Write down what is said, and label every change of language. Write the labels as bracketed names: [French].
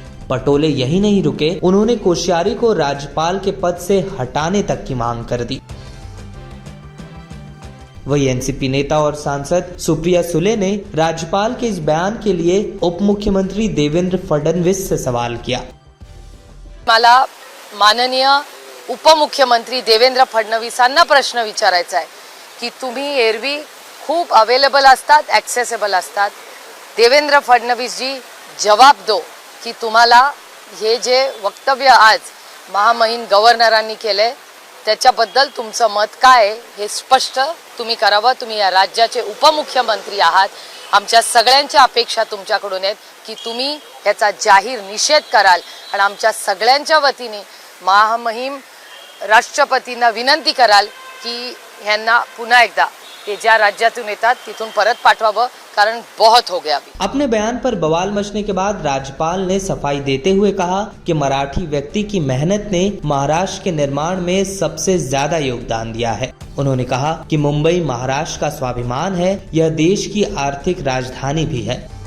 [Hindi] पटोले यही नहीं रुके, उन्होंने कोश्यारी को राज्यपाल के पद से हटाने तक की मांग कर दी। वही एनसीपी नेता और सांसद सुप्रिया सुले ने राज्यपाल के इस बयान के लिए उप मुख्यमंत्री देवेंद्र फडणवीस से सवाल किया। [Marathi] मला माननीय उपमुख्यमंत्री देवेंद्र फडणवीसांना प्रश्न विचारायचा आहे की तुम्ही एरवी खूप अवेलेबल असतात, ॲक्सेसेबल असतात। देवेंद्र फडणवीस जी [Hindi] जवाब दो [Marathi] की तुम्हाला हे जे वक्तव्य आज महामहिम गव्हर्नरांनी केले त्याच्याबद्दल तुमचं मत काय आहे हे स्पष्ट तुम्ही करावं। तुम्ही या राज्याचे उपमुख्यमंत्री आहात। आमच्या सगळ्यांच्या अपेक्षा तुमच्याकडून आहेत की तुम्ही याचा जाहीर निषेध कराल आणि आमच्या सगळ्यांच्या वतीने महामहिम राष्ट्रपतींना विनंती कराल की यांना पुन्हा एकदा ते ज्या राज्यातून येतात तिथून परत पाठवावं, कारण [Hindi] बहुत हो गया अभी। अपने बयान पर बवाल मचने के बाद राज्यपाल ने सफाई देते हुए कहा कि मराठी व्यक्ति की मेहनत ने महाराष्ट्र के निर्माण में सबसे ज्यादा योगदान दिया है। उन्होंने कहा कि मुंबई महाराष्ट्र का स्वाभिमान है, यह देश की आर्थिक राजधानी भी है।